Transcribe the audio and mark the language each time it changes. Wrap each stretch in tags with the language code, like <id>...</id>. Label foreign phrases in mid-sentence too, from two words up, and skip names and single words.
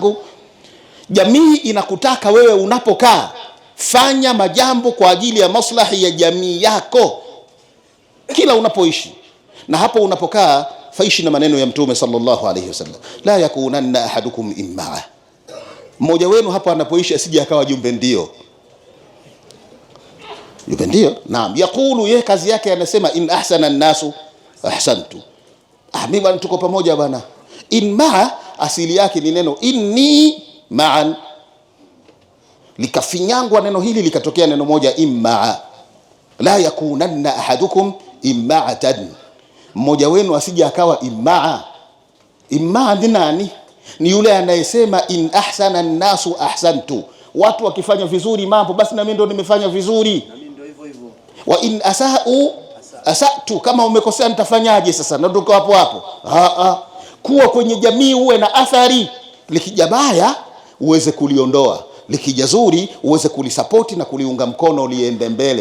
<sw>Ndugu zangu, Jamii inakutaka wewe unapokaa fanya majambo kwa ajili ya maslahi ya jamii yako kila unapoishi, na hapo unapokaa faishi na maneno ya Mtume</sw> <ar>صلى الله عليه وسلم, لا يكونن أحدكم إمعة.</ar> <sw>Mmoja wenu hapa anapoishi asije akawa jumbe ndio. Jumbe ndio? Naam. Yakulu, yeye kazi yake anasema</sw> <ar>إن أحسن الناس أحسنت.</ar> <sw>Mimi bwana tuko pamoja bwana. Immaa asili yake ni neno</sw> <ar>إني معا,</ar> <sw>likafinyangwa neno hili likatokea neno moja immaa.</sw> <ar>لا يكونن أحدكم إمعة,</ar> <sw>mmoja wenu asije akawa immaa. Immaa ni nani? Ni yule anayesema</sw> <ar>إن أحسن الناس أحسنت,</ar> <sw>watu wakifanya vizuri mambo basi na mimi ndo nimefanya vizuri,</sw> <ar>وإن أساءوا أسأت,</ar> <sw>kama umekosea nitafanyaje sasa, na ndio hapo hapo. Kuwa kwenye jamii uwe na athari, likija baya uweze kuliondoa, likija zuri uweze kulisapoti na kuliunga mkono liende mbele.</sw>